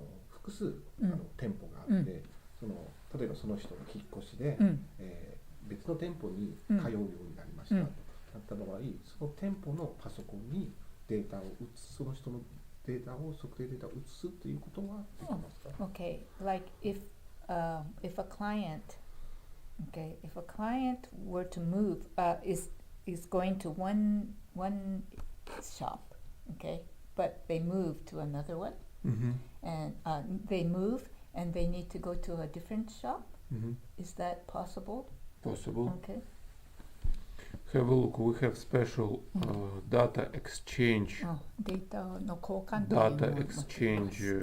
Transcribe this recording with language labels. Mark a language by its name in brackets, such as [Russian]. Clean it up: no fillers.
[Japanese] 複数店舗があって、例えばその人が引っ越しで、別の店舗に通うようになりましたとなった場合、その店舗のパソコンにデータを移す、その人のデータを測定データを移すということはできますか？ [English] Okay, like if a client, okay, if a client were to move, is going to one shop, okay, but they move to another one, and they move and they need to go to a different shop. Is that possible? Possible. Okay. Have a look. We have special data exchange [Japanese] データの交換というのを持っています。